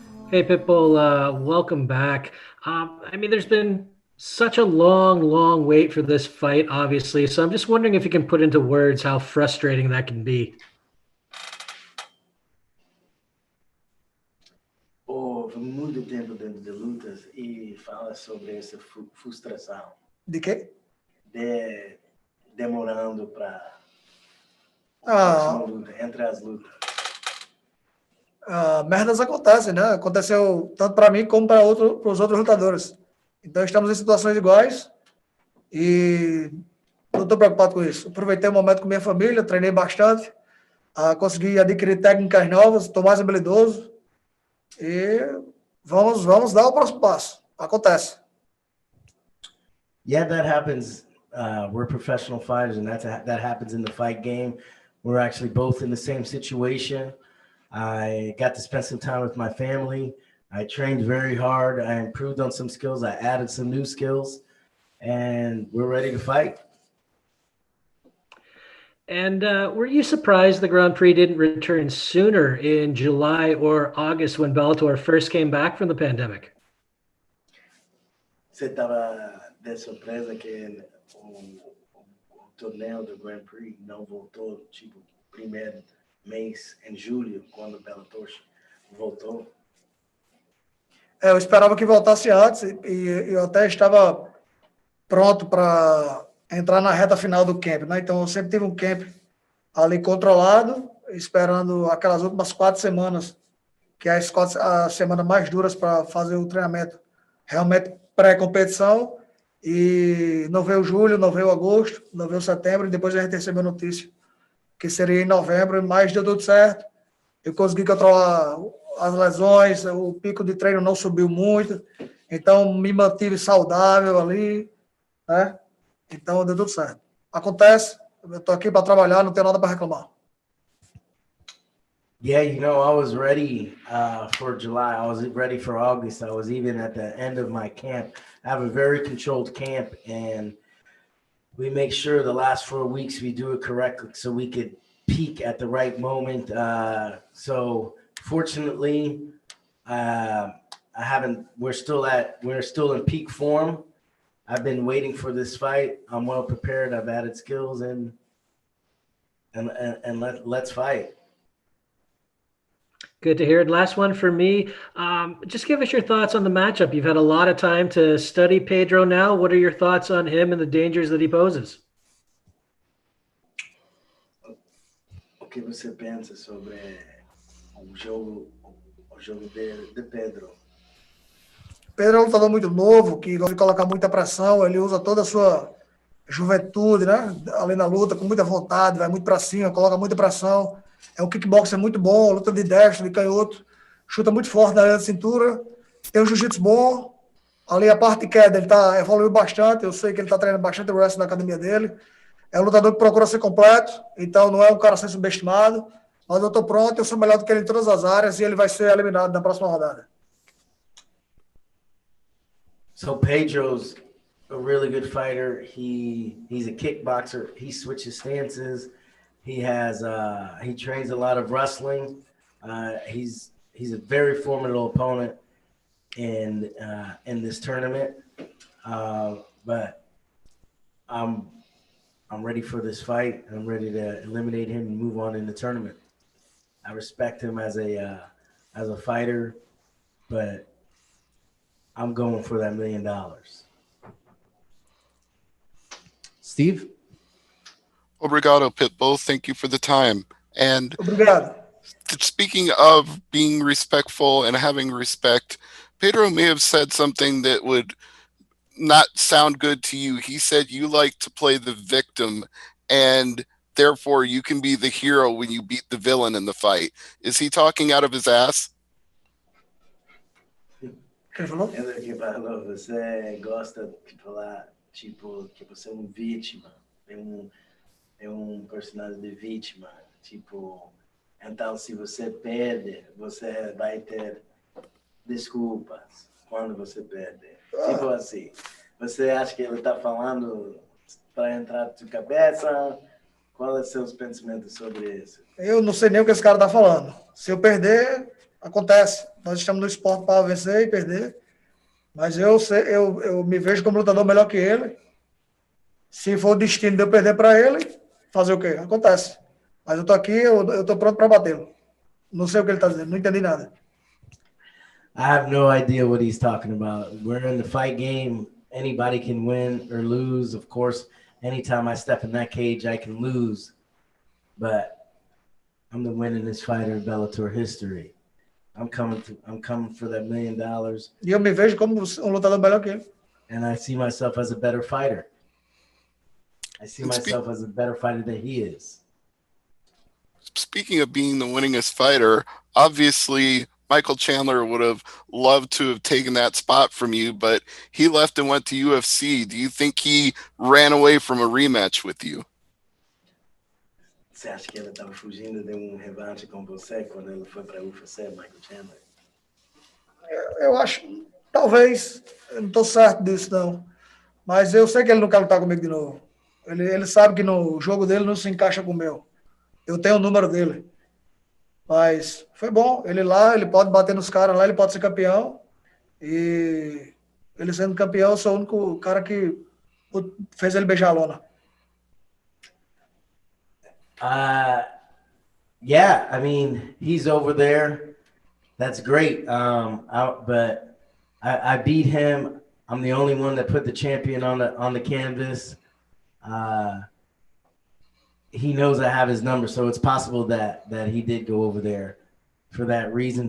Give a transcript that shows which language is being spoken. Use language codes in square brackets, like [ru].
[en] Hey, Pitbull, welcome back. I mean, there's been such a long wait for this fight, obviously. So I'm just wondering if you can put into words how frustrating that can be. [pt] Houve muito tempo dentro de lutas e fala sobre essa frustração. De quê? Demorando para Ah, luta, entre as lutas. merdas acontecem, né? Aconteceu tanto para mim como para os outros lutadores. Então estamos em situações iguais e não estou preocupado com isso. Aproveitei o momento com minha família, treinei bastante, consegui adquirir técnicas novas, estou mais habilidoso e vamos dar o próximo passo. Acontece. [en] Yeah, that happens. We're professional fighters, and that happens in the fight game. We're actually both in the same situation. I got to spend some time with my family. I trained very hard. I improved on some skills. I added some new skills, and we're ready to fight. And were you surprised the Grand Prix didn't return sooner in July or August when Bellator first came back from the pandemic? [pt] Você estava de surpresa que o torneio do Grand Prix não voltou, tipo, primeiro mês em julho, quando o Bellator voltou? Eu esperava que voltasse antes e eu até estava pronto para entrar na reta final do camp, né? Então eu sempre tive um camp ali controlado, esperando aquelas últimas 4 semanas, que é as semanas mais duras para fazer o treinamento realmente pré-competição, e não veio julho, não veio agosto, não veio setembro, e depois a gente recebeu notícia que seria em novembro, mas deu tudo certo. Eu consegui controlar as lesões, o pico de treino não subiu muito, então me mantive saudável ali, né? Então deu tudo certo. Acontece, eu estou aqui para trabalhar, não tenho nada para reclamar. [en] Yeah, you know, I was ready for July. I was ready for August. I was even at the end of my camp. I have a very controlled camp, and we make sure the last 4 weeks we do it correctly so we could peak at the right moment. So fortunately, we're still in peak form. I've been waiting for this fight. I'm well prepared. I've added skills and let's fight. Good to hear. And last one for me. Just give us your thoughts on the matchup. You've had a lot of time to study Pedro now. What are your thoughts on him and the dangers that he poses? [pt] O que você pensa sobre o jogo de Pedro? Pedro é um lutador muito novo, que gosta de colocar muita pressão, ele usa toda a sua juventude, né? Ali na luta, com muita vontade, vai muito para cima, coloca muita pressão. É um kickboxer muito bom, luta de destro, de canhoto, chuta muito forte na área da cintura, tem um jiu-jitsu bom, ali a parte de queda ele evoluiu bastante, eu sei que ele está treinando bastante o wrestling na academia dele, é um lutador que procura ser completo, então não é um cara a ser subestimado, mas eu estou pronto, eu sou melhor do que ele em todas as áreas e ele vai ser eliminado na próxima rodada. [en] So Pedro's a really good fighter. He's a kickboxer. He switches stances. He trains a lot of wrestling. He's a very formidable opponent in this tournament. But I'm ready for this fight. I'm ready to eliminate him and move on in the tournament. I respect him as a fighter, but I'm going for that $1 million. Steve? [pt] Obrigado, [en] Pitbull. Thank you for the time. And [pt] Obrigado. [en] speaking of being respectful and having respect, Pedro may have said something that would not sound good to you. He said you like to play the victim, and therefore you can be the hero when you beat the villain in the fight. Is he talking out of his ass? [pt] Ele que falou, você gosta de falar, tipo, que você é vítima, é personagem de vítima, tipo, então se você perde, você vai ter desculpas quando você perde. Tipo assim, você acha que ele está falando para entrar na sua cabeça? Qual é os seus pensamentos sobre isso? Eu não sei nem o que esse cara está falando. Se eu perder, acontece. Nós estamos no esporte para vencer e perder. Mas eu me vejo como lutador melhor que ele. Se for o destino de eu perder para ele, fazer o quê? Acontece. Mas eu estou aqui, eu estou pronto para batê-lo. Não sei o que ele está dizendo, não entendi nada. [en] I have no idea what he's talking about. We're in the fight game. Anybody can win or lose. Of course, anytime I step in that cage, I can lose. But I'm the winningest fighter in Bellator history. I'm coming for that $1 million. [pt] E eu me vejo como lutador melhor que ele. [en] And I see myself as a better fighter. I see myself as a better fighter than he is. Speaking of being the winningest fighter, obviously Michael Chandler would have loved to have taken that spot from you, but he left and went to UFC. Do you think he ran away from a rematch with you? [pt] Você acha que ele estava fugindo de revanche com você quando ele foi para a UFC, Michael Chandler? Eu acho, talvez, eu não estou certo disso não, mas eu sei que ele não quer lutar comigo de novo. Ele sabe que no jogo dele não se encaixa com o meu. Eu tenho o número dele. Mas foi bom. Ele lá, ele pode bater nos caras lá, ele pode ser campeão. E ele sendo campeão, eu sou o único cara que fez ele beijar a lona. [en] Yeah, I mean, he's over there. That's great. But I beat him. I'm the only one that put the champion on the canvas. He knows I have his number, so it's possible that he did go over there for that reason.